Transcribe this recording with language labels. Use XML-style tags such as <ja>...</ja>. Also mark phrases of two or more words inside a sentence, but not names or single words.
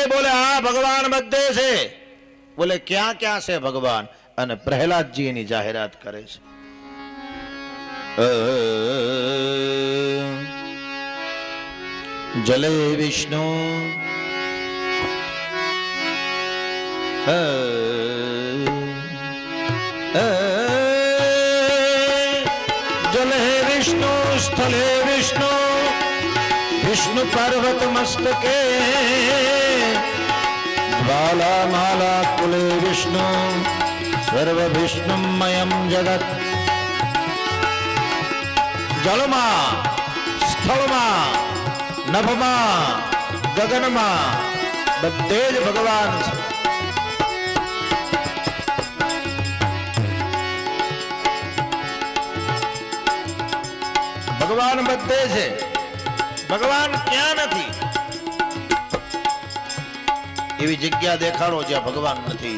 <gu>બોલે હા ભગવાન બધે છે. બોલે ક્યાં ક્યાં છે ભગવાન? અને પ્રહલાદજી એની જાહેરાત કરે છે.</gu> <sa>जले विष्णु जले विष्णु स्थले विष्णु विष्णु पर्वत मस्तके ज्वाला माला कुले विष्णु सर्व विष्णुमयम जगत</sa> <gu>જળમાં સ્થળમાં નભમાં ગગનમાં બધે જ ભગવાન છે. ભગવાન બધે છે, ભગવાન ક્યાં નથી? એવી જગ્યા દેખાડો જ્યાં ભગવાન નથી.</gu>